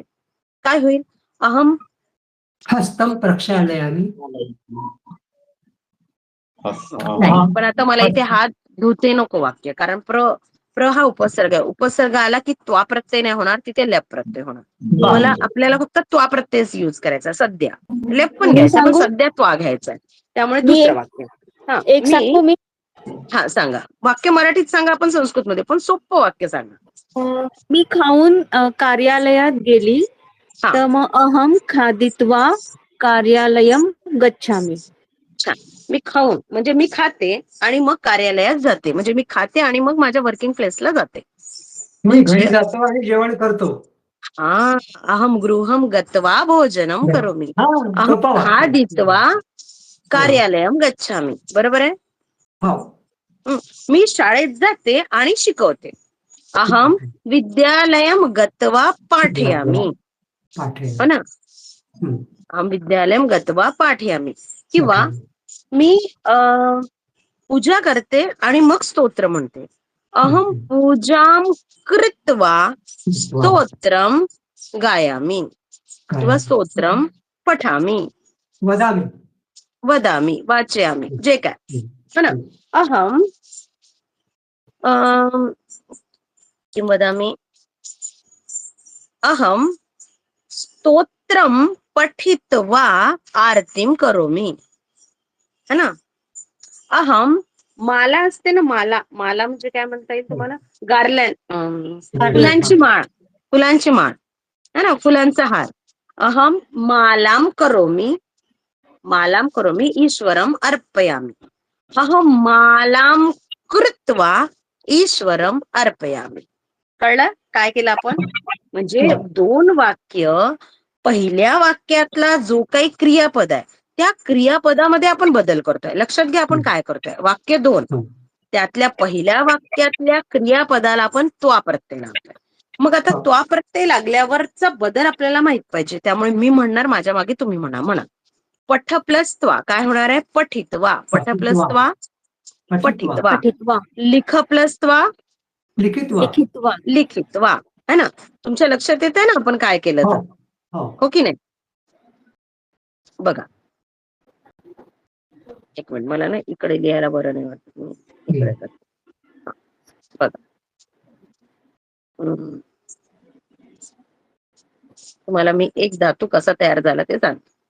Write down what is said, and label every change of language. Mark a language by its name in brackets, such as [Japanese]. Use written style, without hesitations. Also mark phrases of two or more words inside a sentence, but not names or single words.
[Marathi] काय होईल? [Sanskrit] अहम हस्तं प्रक्षालयामि. [Marathi] नाही, पण आता मला इथे हात धुते नको वाक्य, कारण प्र हा उपसर्ग आहे. उपसर्ग आला की त्वा प्रत्यय नाही होणार, तिथे लेप प्रत्यय होणार. मला आपल्याला फक्त त्वा प्रत्ययच युज करायचा. सध्या लेप पण मी घ्यायचा, पण सांगू? सध्या त्वा घ्यायचा. त्यामुळे मी दुसरं वाक्य. हा एक सांगू मी? हा सांगा. वाक्य मराठीत सांगा, आपण संस्कृत मध्ये, पण सोपं वाक्य सांगा. मी खाऊन कार्यालयात गेली, हा तर मग [Sanskrit] अहम खादित्वा कार्यालयम गच्छामि. [Marathi] छान. मी खाऊन म्हणजे मी खाते आणि मग कार्यालयात जाते. म्हणजे मी खाते आणि मग माझ्या [English] working placeला [Marathi] जाते. मी घरी म्हणजे जातो आणि जेवण करतो. हा, [Sanskrit] अहम गृहम गत्वा भोजनम करोमि. [Marathi] हा, [Sanskrit] अहम [Marathi] सोपा वाक्य. [Sanskrit] खादित्वा कार्यालयम गच्छामि. [Marathi] बरोबर आहे. हो. मी शाळेत जाते आणि शिकवते. [Sanskrit] अहम विद्यालयम गत्वा पाठयामि. [Marathi] हो ना. [Sanskrit] अहम विद्यालयम गत्वा पाठयामि. [Marathi] किंवा मी पूजा करते आणि मग स्तोत्र म्हणते. [Sanskrit] अहम पूजाम कृत्वा स्तोत्रम गायामी किंवा स्तोत्रम पठामी. वदामि. वदामी, वाचयामी, [Marathi] जे काय. हो ना. [Sanskrit] अहम किं वदामि? अहम स्तोत्रम पठित्वा आरतीम करोमि. [Hindi] है ना. [Marathi] अहम माला असते ना, माला. माला म्हणजे काय म्हणता येईल तुम्हाला? गार्लँड, फुलांची माळ. फुलांची माळ [Hindi] है ना, [Marathi] फुलांचा हार. [Sanskrit] अहम मालाम करोमि. मालाम करोमि ईश्वरम अर्पयामि. अहम मालाम कृत्वा ईश्वरम अर्पयामि. [Marathi] कळलं काय केलं आपण? म्हणजे दोन वाक्य, पहिल्या वाक्यातला जो काही क्रियापद आहे त्या क्रियापदामध्ये आपण बदल करतोय. लक्षात घ्या आपण काय करतोय. वाक्य दोन, त्यातल्या पहिल्या वाक्यातल्या क्रियापदाला आपण त्वा प्रत्यय लावतोय. मग आता त्वा प्रत्यय लागल्यावरचा बदल आपल्याला माहित पाहिजे. त्यामुळे मी म्हणणार, माझ्या मागे तुम्ही म्हणा. पठ प्लस त्वा काय होणार आहे? [Sanskrit] पठित्वा. पठ प्लस त्वा पठित्वा. पठित्वा. लिख प्लस त्वा लिखित्वा. लिखित्वा. [Hindi] है ना. [Marathi] तुमच्या लक्षात येत आहे ना आपण काय केलं तर? हो की नाही? बघा, एक मिनिट, मला ना इकडे लिहायला बरं नाही वाटत. मी इकडे करते. बघा, तुम्हाला मी एक धातू कसा तयार झाला ते सांग.